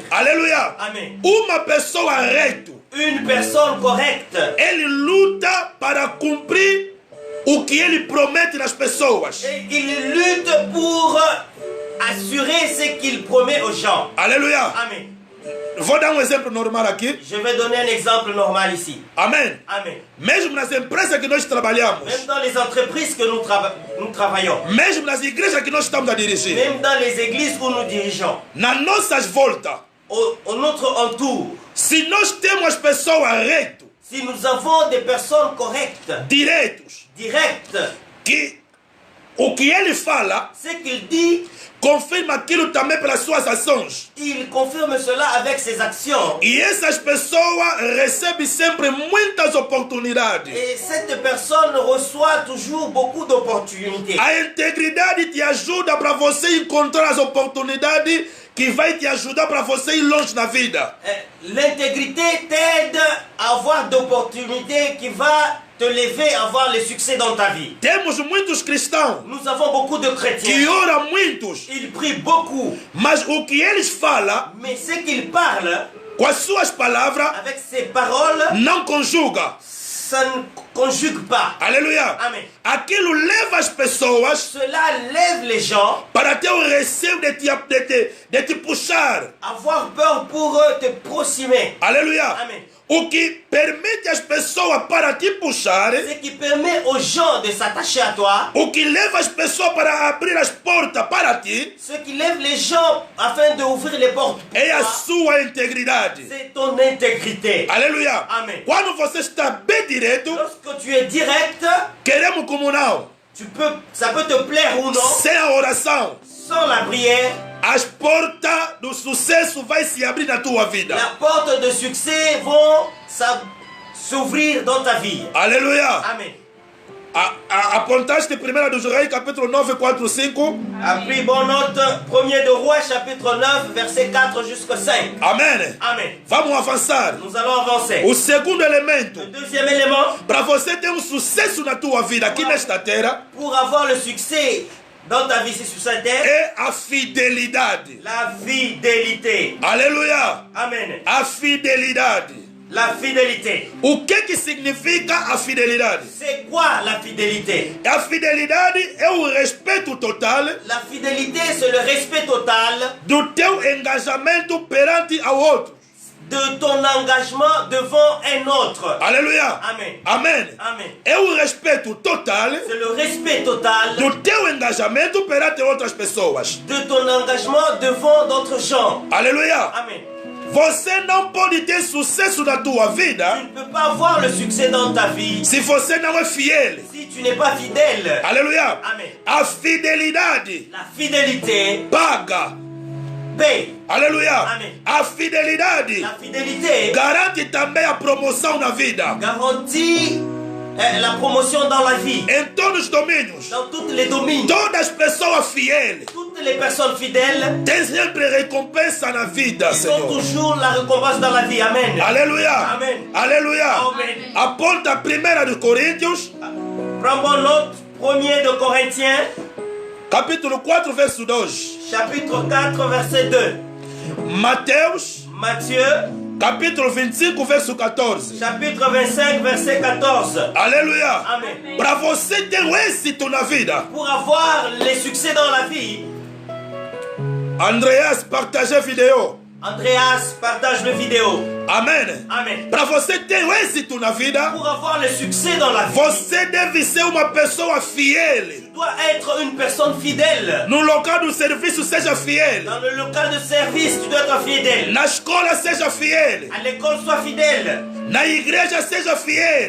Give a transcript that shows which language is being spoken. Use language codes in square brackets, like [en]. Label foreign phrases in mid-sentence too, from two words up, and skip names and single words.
[fr] Alléluia. Amen. [pt] Uma pessoa reta, [fr] une personne correcte, [pt] ele luta para cumprir o que ele promete nas pessoas. [fr] Et il lutte pour assurer ce qu'il promet aux gens. Alléluia. Amen. [pt] Vou dar exemplo normal aqui. [fr] Je vais donner un exemple normal ici. Amen. Amen. [pt] Mesmo nas empresas que nós trabalhamos. [fr] Même dans les entreprises que nous travaillons. [pt] Mesmo nas igrejas que nós estamos a dirigir. [fr] Même dans les églises où nous dirigeons. [pt] Nas nossas voltas. [fr] Au notre entour. [pt] Se nós temos pessoas retas. [fr] Si nous avons des personnes correctes. [pt] Direitos. Que o que ele fala. [fr] Ce qu'il dit. [pt] Confirma aquilo também pelas suas ações. [fr] Il confirme cela avec ses actions. [pt] E essas pessoas recebem sempre muitas oportunidades. [fr] Et cette personne reçoit toujours beaucoup d'opportunités. [pt] A integridade te ajuda para você encontrar as oportunidades que vai te ajudar para você ir longe na vida. [fr] L'intégrité t'aide à avoir d'opportunités qui va te lever à avoir le succès dans ta vie. [pt] Temos muitos cristãos. [fr] Nous avons beaucoup de chrétiens. [pt] Que oram muitos. [fr] Ils prient beaucoup. [pt] Mas o que eles falam, [fr] mais ce qu'ils parlent, [pt] com as suas palavras, [fr] avec ses paroles, [pt] não conjuga. [fr] Ça ne conjugue pas. Alléluia. Amen. [pt] Aquilo leva as pessoas. [fr] Cela lève les gens. [pt] Para ter o receio de te puxar. [fr] Avoir peur pour te proximer. Alléluia. Amen. [pt] O que permite as pessoas para te puxar. [fr] Ce qui permet aux gens de s'attacher à toi. [pt] O que leva as pessoas para abrir as portas para ti. [fr] Ce qui lève les gens afin d'ouvrir les portes. [pt] É a sua integridade. [fr] C'est ton intégrité. Alléluia. Amen. [pt] Quando você está bem direto. [fr] Lorsque tu es direct. [pt] Queremos comunhão. [fr] Ça peut te plaire ou non. [pt] Sem a oração. [fr] Sans la prière. [pt] As portas do sucesso vai se abrir na tua vida. [fr] La porte de succès vont s'ouvrir dans ta vie. Alléluia. Amen. [pt] Apontaste 1 dos Reis, capítulo 9, 4, 5. [fr] A pris bonne note, 1er de Roi, chapitre 9, verset 4 jusqu'au 5. Amen. Amen. [pt] Vamos avançar. [fr] Nous allons avancer. [pt] O segundo elemento. [fr] Le deuxième élément. [pt] Para você ter sucesso na tua vida aqui nesta terra. [fr] Pour avoir le succès dans ta vie ici sur cette terre. [pt] É a fidelidade. [fr] La fidélité. Alléluia. Amen. [pt] A fidelidade. [fr] La fidélité. [pt] O que significa a fidelidade? [fr] C'est quoi la fidélité? [pt] A fidelidade é o respeito total. [fr] La fidélité, c'est le respect total [pt] do teu engajamento perante ao outro. [fr] De ton engagement devant un autre. Alléluia. Amen. Amen. Amen. [pt] É o respeito total. [fr] C'est le respect total [pt] do teu engajamento perante outras pessoas. [fr] De ton engagement devant d'autres gens. Alléluia. Amen. [pt] Você não pode ter sucesso na tua vida. [fr] Tu ne peux pas avoir le succès dans ta vie. [pt] Se você não é fiel. [fr] Si tu n'es pas fidèle. Alléluia. Amen. [pt] A fidelidade. [fr] La fidélité. [pt] Paga. [fr] Paye. Alléluia. Amen. [pt] A fidelidade. [fr] La fidélité. [pt] Garante também a promoção na vida. [fr] Garantit la promotion dans la vie. [pt] Em todos os domínios. [fr] Dans tous les domaines. [pt] Todas as pessoas fiéis. [fr] Toutes les personnes fidèles. [pt] Tem sempre recompensa na vida, Senhor. [fr] Ils ont toujours la récompense dans la vie. Amen. Alléluia. Amen. Alléluia. Amen. [pt] Aponta 1 de Coríntios. [fr] Prends bonne note. 1er de Corinthiens. [pt] Capítulo 4, verso 2. [fr] Chapitre 4, verset 2. [pt] Mateus. [fr] Matthieu. [pt] Capítulo 25, verso 14. [fr] Chapitre 25, verset 14. [pt] Aleluia. Amen. Para você ter um êxito na vida. [fr] Pour avoir les succès dans la vie, Andreas, partagez a vidéo. Andreas partage le vidéo. Amen. Amen. [pt] Para você ter um êxito na vida, [fr] Pour avoir le succès dans la vie, [pt] você deve ser uma pessoa fiel. [fr] tu dois être une personne fidèle. [pt] No local do serviço, seja fiel. [fr] Dans le local de service, tu dois être fidèle. [pt] Na escola, seja fiel. [fr] À l'école, sois fidèle. [pt] Na igreja, seja fiel.